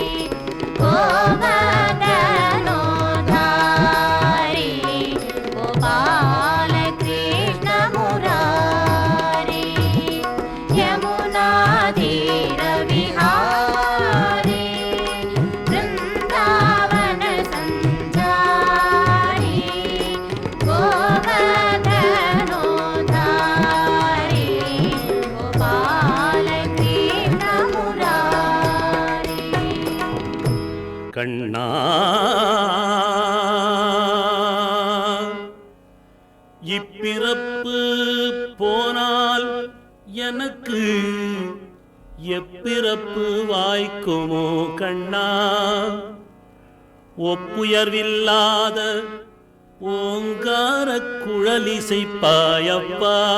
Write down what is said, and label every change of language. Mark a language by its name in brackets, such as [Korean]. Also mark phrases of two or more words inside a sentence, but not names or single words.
[Sanskrit] गोवर्धनोद्धारी गोपाल कृष्ण मुरारी यमुना तीर विहारी वृंदावन संचारी गोवर्धनोद्धारी गोपाल कृष्ण मुरारी [Tamil] கண்ணா இப்பிறப்பு போனால் எனக்கு எப்பிறப்பு வாய்க்குமோ கண்ணா ஒப்புயர்வில்லாத ஓங்கார குழலிசைப்பாயப்பா